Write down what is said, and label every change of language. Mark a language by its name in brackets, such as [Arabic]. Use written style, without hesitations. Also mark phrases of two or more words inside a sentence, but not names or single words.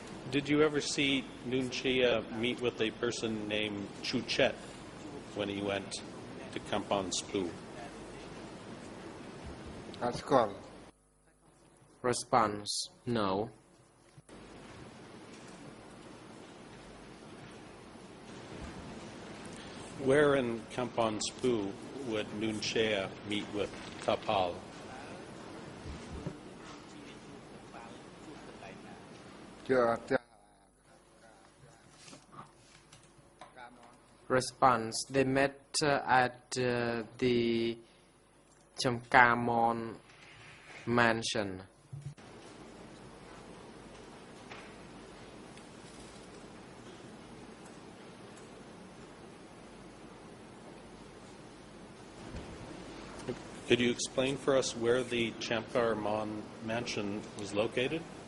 [English] Did you ever see Nuon Chea meet with a person named Chu Chet when he went to Kampong Spoo? [Khmer] អត់ស្គាល់ [English] Response: No. Where in Kampong Spoo would Nuon Chea meet with Tapal? [Khmer] ជាផ្ទះ [English] Response: They met at the Chamkamon mansion. Could you explain for us where the Chamkar Mon mansion was located?